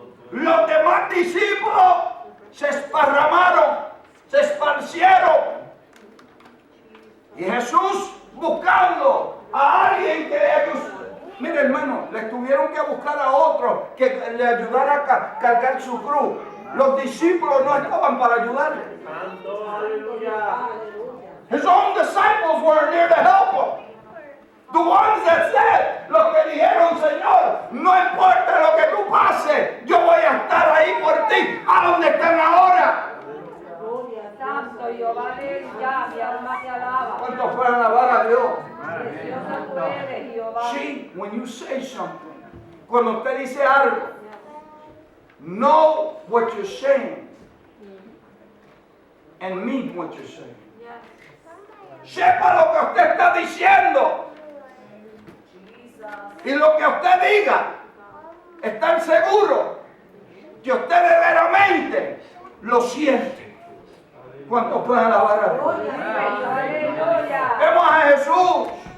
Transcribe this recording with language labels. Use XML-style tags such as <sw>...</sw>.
<es>Los demás discípulos se esparramaron, se esparcieron. Y Jesús buscando a alguien que le ayudara. Mire, hermano, les tuvieron que buscar a otro que le ayudara a cargar su cruz. Los discípulos no estaban para ayudarle. Santo, aleluya.</es> <en>His own disciples weren't there to help him. The ones that said,</en> <es>los que dijeron, Señor, no importa lo que tú pases, yo voy a estar ahí por ti. ¿A dónde están ahora? Santo Jehová, ya, mi alma te alaba. ¿Cuántos pueden alabar a Dios? Precioso tú eres, Jehová.</es> <en>See, when you say something,</en> <es>cuando usted dice algo,</es> <en>know what you're saying and mean what you're saying.</en> <es>Sepa lo que usted está diciendo y lo que usted diga, estar seguro que usted verdaderamente lo siente. ¿Cuántos pueden alabar a Dios? Vemos a Jesús.</es>